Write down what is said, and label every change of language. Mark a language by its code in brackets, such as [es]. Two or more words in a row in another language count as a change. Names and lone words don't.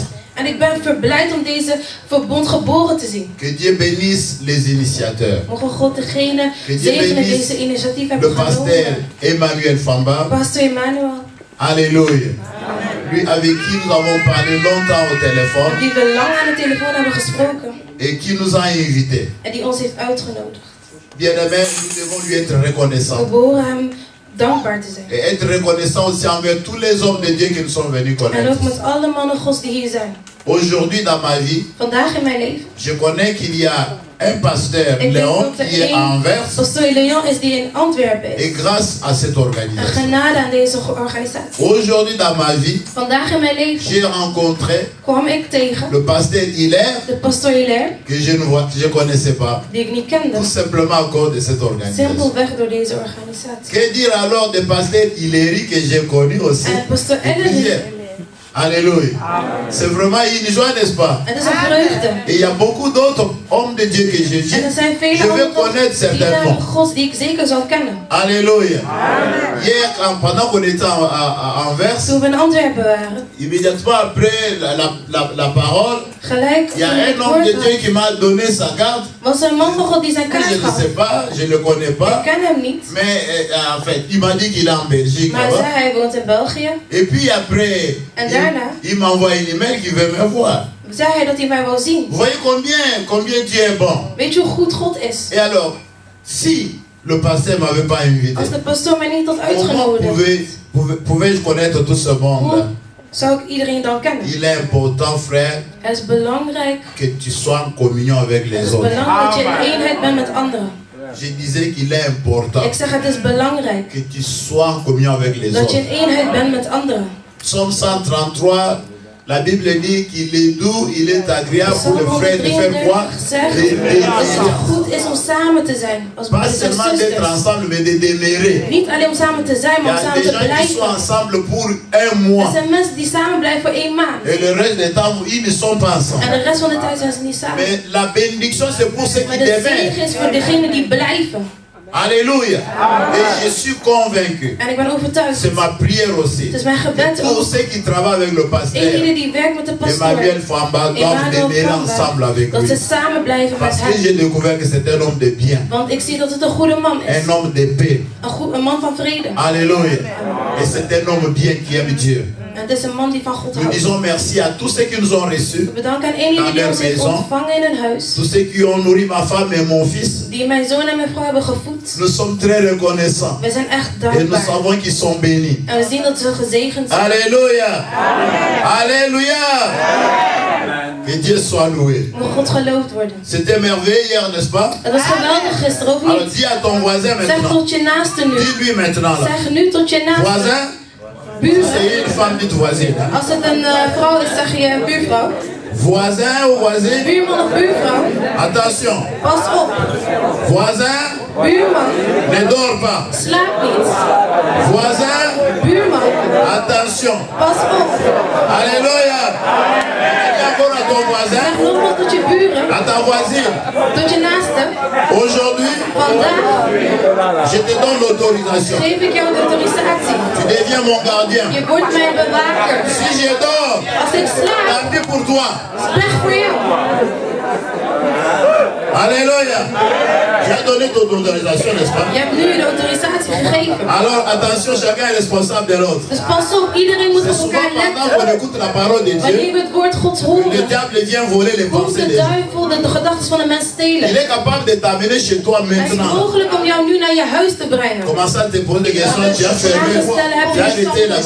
[nl] En ik ben verblijd om deze verbond geboren te zien. [fr] Que Dieu bénisse les initiateurs. [nl] Mogen God degene [fr] Que Dieu [nl] zegenen [fr] bénisse [nl] deze initiatief [fr] le [nl] hebben [fr] pasteur [nl] genomen. Emmanuel Famba. Pastor Emmanuel. [fr] Alléluia. Lui avec qui nous avons parlé longtemps au téléphone [nl] Die we lang aan de telefoon hebben gesproken. [fr] et qui nous a invités. [nl] En die ons heeft uitgenodigd. [fr] Bien-aimés, nous devons lui être [nl] We [fr] reconnaissants. [nl] behoren hem dankbaar te zijn. [fr] Et être reconnaissants aussi envers tous les hommes de Dieu qui nous sont venus [nl] En [fr] connaître. [nl] ook met alle mannen Gods die hier zijn. [fr] Aujourd'hui dans ma vie, [nl] Vandaag in mijn leven. [fr] je connais qu'il y a un pasteur, [nl] Ik denk [fr] Léon, [nl] dat [fr] qui est [nl] er [fr] à [nl] één [fr] Anvers. [nl] pastor Leon is die in Antwerpen [fr] Et [nl] is. [fr] grâce à cette [nl] Een [fr] organisation. [nl] genade aan deze organisatie. [fr] Aujourd'hui dans ma vie, [nl] Vandaag in mijn leven [fr] j'ai rencontré [nl] kwam ik tegen [fr] le pasteur Hilaire [nl] de pastor Hilaire, [fr] que je connaissais pas. [nl] die ik niet kende. [fr] Tout simplement à cause de cette organisation. [nl] Simpelweg door deze organisatie. [fr] Que dire alors de pasteur Hilaire que j'ai connu aussi? [nl] En pastor Ellen. [fr] Plusieurs. Alléluia. C'est vraiment une joie, n'est-ce pas? [nl] Het is een vreugde. [fr] Et il y a beaucoup d'autres hommes de Dieu que je [nl] En er zijn [fr] je [nl] vele [fr] vais [nl] andere [fr] connaître certainement. [nl] dienaren Gods die ik zeker zal kennen. [fr] Alléluia. Hier, pendant qu'on était à Anvers, [nl] Toen we in Antwerpen waren, [fr] immédiatement après la parole, [nl] gelijk [fr] il y a [nl] toen ik [fr] un homme de Dieu [nl] hoorde, [fr] qui m'a donné sa carte. [nl] was er een man van God die zijn [fr] Je [nl] kaart [fr] ne [nl] gaf. [fr] sais pas, je ne le connais [nl] Ik [fr] pas. [nl] ken hem niet, [fr] Mais en fait, il m'a dit qu'il est en Belgique. [nl] maar hij [fr] là-bas. [nl] zei hij woont in België. [fr] Et puis après, [nl] En daarna [fr] il m'envoie une email qu'il veut me voir. [nl] zei hij dat hij mij wou zien. [fr] Vous voyez combien Dieu est bon. [nl] Weet je hoe goed God is? [fr] Et alors, si le pasteur ne m'avait pas invité, [nl] Als de pastoor mij niet had [fr] comment [nl] uitgenodigd, [fr] pouvais-je connaître tout ce monde? [nl] hoe zou ik iedereen dan kennen? [fr] Il est important, frère, [nl] Het is belangrijk, [fr] que tu sois en communion avec [nl] het [fr] les [nl] is [fr] autres. [nl] belangrijk dat je in eenheid bent met anderen. [fr] Je disais qu'il est important [nl] Ik zeg het is belangrijk [fr] que tu sois en communion avec les [nl] dat je [fr] autres. [nl] in eenheid bent met anderen. [fr] Psaume 133, la Bible dit qu'il est doux, il est agréable pour le [nl] Psalm [fr] frère de faire quoi? [nl] 133 zegt dat het goed is om samen te zijn als [fr] Pas [nl] broeders en [fr] seulement d'être [nl] zusters. [fr] ensemble, mais de demeurer. [nl] Niet alleen om samen te zijn, [fr] Il y [nl] maar om [fr] a [nl] samen [fr] des [nl] te [fr] gens qui sont [nl] blijven. [fr] ensemble pour un [nl] Er [fr] mois. [nl] zijn mensen die samen blijven voor 1 maand. [fr] Et le reste du temps, ils ne sont pas [nl] En [fr] ensemble. [nl] de rest van de tijd zijn ze niet samen. [fr] Mais la bénédiction, c'est pour ceux [nl] Maar [fr] qui [nl] de [fr] demeurent. [nl] zegen is voor degenen die blijven. [fr] Alléluia. Et je suis convaincu. [nl] En ik ben overtuigd. [fr] C'est ma prière aussi. [nl] Het is mijn gebed [fr] Tous [nl] ook. [fr] ceux qui travaillent avec le pasteur. [nl] Iedereen die werkt met de pastoor. [fr] Emmanuel Famba doivent demeurer ensemble avec [nl] dat [fr] lui. [nl] ze samen blijven met [fr] Parce que [nl] hem. [fr] j'ai découvert que c'est un homme de bien. [nl] Want ik zie dat het een goede man is. [fr] Un homme de paix. [nl] Een man van vrede. [fr] Alléluia. Et c'est un homme bien qui aime Dieu. [nl] En het is een man die van God [fr] Nous [nl] houdt. [fr] disons merci à tous ceux qui nous ont reçus. [nl] We bedanken aan iedereen die ons heeft ontvangen in hun huis. [fr] Tous ceux qui ont nourri ma femme et mon fils. [nl] Die mijn zoon en mijn vrouw hebben gevoed. [fr] Nous sommes très reconnaissants. [nl] We zijn echt [fr] Et nous [nl] dankbaar. [fr] savons qu'ils sont bénis. [nl] En we zien dat ze gezegend zijn. [fr] Alléluia. Alléluia. Que Dieu soit loué. [nl] Moet God geloofd worden. [fr] C'était merveilleux hier, n'est-ce pas? [nl] Het was geweldig gisteren, of [fr] Alors [nl] niet? [fr] dis à ton voisin [nl] Zeg [fr] maintenant. [nl] tot je naaste nu. [fr] Dis-lui maintenant là. [nl] Zeg nu tot je naaste. [fr] Voisin, [nl] Buurman. [fr] c'est une femme dite voisine. Hein? [nl] Als het een vrouw is, zeg je buurvrouw. [fr] Voisin ou voisine, [nl] Buurman of buurvrouw. [fr] attention. [nl] Pas op. [fr] Voisin, [nl] Buurman. [fr] ne dors pas. [nl] Slaap niet. [fr] Voisin, [nl] Buurman. [fr] attention. [nl] Pas op. [fr] Alléluia. Dis encore à ton voisin, [nl] Zeg nogmaals tot je buren. [fr] à ta voisine. [nl] Tot je naaste. [fr] Aujourd'hui, [nl] Vandaag [fr] je te donne l'autorisation. [nl] geef ik jou de autorisatie. [fr] Tu deviens mon gardien. [nl] Je wordt mijn bewaker. [fr] Si je dors, [nl] Als ik slaap, [fr] tant pis pour toi. [nl] slecht voor jou. [fr] Alléluia. Tu as donné ton autorisation, n'est-ce pas? [nl] Je hebt nu de autorisatie gegeven. [fr] Alors attention, chacun est responsable de l'autre. [nl] Dus pas op, iedereen moet [fr] C'est [nl] op [fr] souvent [nl] elkaar [fr] pendant [nl] letten. [fr] qu'on écoute la parole de [nl] Wanneer [fr] Dieu, [nl] we het woord Gods [fr] le [nl] horen, [fr] diable vient voler les [nl] komt [fr] pensées [nl] de [fr] des gens. [nl] duivel de gedachten van de mens [fr] Il [nl] stelen. [fr] est capable de t'amener chez toi [nl] Het is [fr] maintenant. [nl] mogelijk om jou nu naar je huis te brengen. [fr] Commence à te poser des questions, tu as fermé, [nl] Vragen stellen, heb [fr] tu as [nl] je [fr] jeté la